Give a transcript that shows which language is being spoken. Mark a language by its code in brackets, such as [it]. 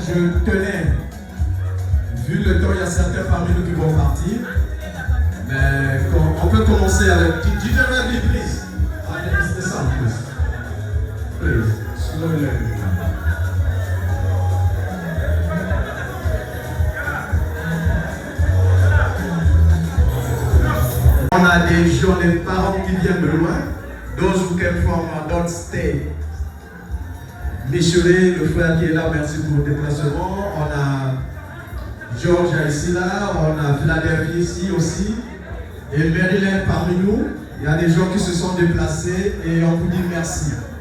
[fr] Je tenais, vu le temps, il y a certains parmi nous qui vont partir, mais on peut commencer avec DJ Ravi, [en] please. The sound, please. Slowly. [fr] On a des gens, des parents qui viennent de loin. [en] Those who came from don't stay. [fr] Michelet, le frère qui est là, merci pour le déplacement. On a George ici là, on a Philadelphie ici aussi. Et Maryland parmi nous. Il y a des gens qui se sont déplacés et on vous dit merci.